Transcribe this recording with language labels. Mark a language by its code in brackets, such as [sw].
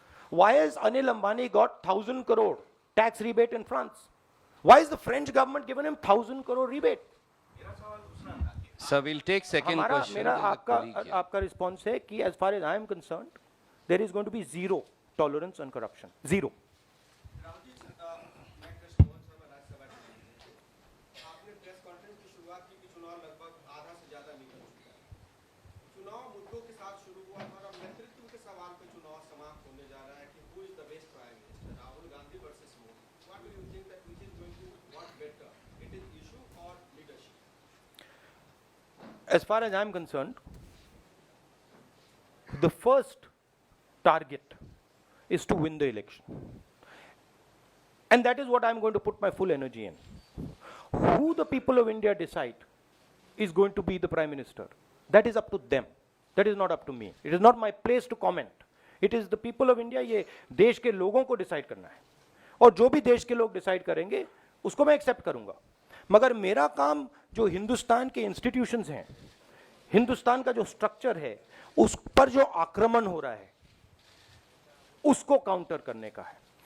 [en] Why has Anil Ambani got 1,000 crore tax rebate in France? Why is the French government given him 1,000 crore rebate? Sir, we'll take second question. [hi] मेरा [en] There is a colleague here. [hi] आपका response है कि [en] as far as I am concerned, there is going to be zero tolerance on corruption. Zero. [hi] Rahul ji, मैं कृष्ण मोहन शर्मा, राज्यसभा चुनाव, आपने press conference की शुरुआत की कि चुनाव लगभग आधा से ज्यादा निकल चुका है। चुनाव मुद्दों के साथ शुरू हुआ और अब नेतृत्व के सवाल पे चुनाव समाप्त होने जा रहा है कि [en] who is the best prime minister, [hi] Rahul Gandhi versus Modi. [en] What do you think that which is going to work better? It is issue or leadership? As far as I am concerned, the first target is to win the election. And that is what I am going to put my full energy in. Who the people of India decide is going to be the Prime Minister, that is up to them. That is not up to me. It is not my place to comment. It is the people of India, [hi] ये देश के लोगों को decide करना है, और जो भी देश के लोग डिसाइड करेंगे उसको मैं एक्सेप्ट करूंगा। मगर मेरा काम जो हिंदुस्तान के इंस्टीट्यूशंस हैं, हिंदुस्तान का जो स्ट्रक्चर है, उस पर जो आक्रमण हो रहा है उसको काउंटर करने का है।